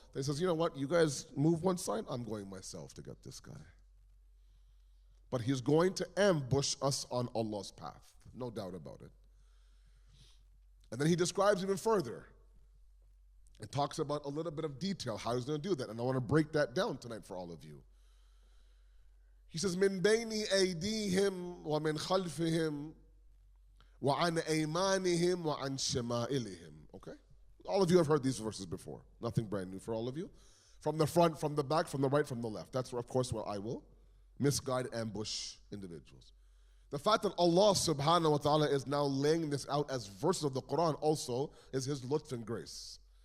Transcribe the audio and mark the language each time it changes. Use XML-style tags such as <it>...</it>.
<en>They says, you know what, you guys move one side, I'm going myself to get this guy. But he's going to ambush us on Allah's path, no doubt about it. And then he describes even further and talks about a little bit of detail how he's going to do that. And I want to break that down tonight for all of you. He says,</en> <ar>مِن بَيْنِ أَيْدِيهِمْ وَمِنْ خَلْفِهِمْ وَعَنْ أَيْمَانِهِمْ وَعَنْ شَمَائِلِهِمْ.</ar> <en>Okay? All of you have heard these verses before. Nothing brand new for all of you. From the front, from the back, from the right, from the left. That's, of course, what I will misguide, ambush individuals. The fact that Allah subhanahu wa ta'ala is now laying this out as verses of the Quran also is His lutf and grace.</en>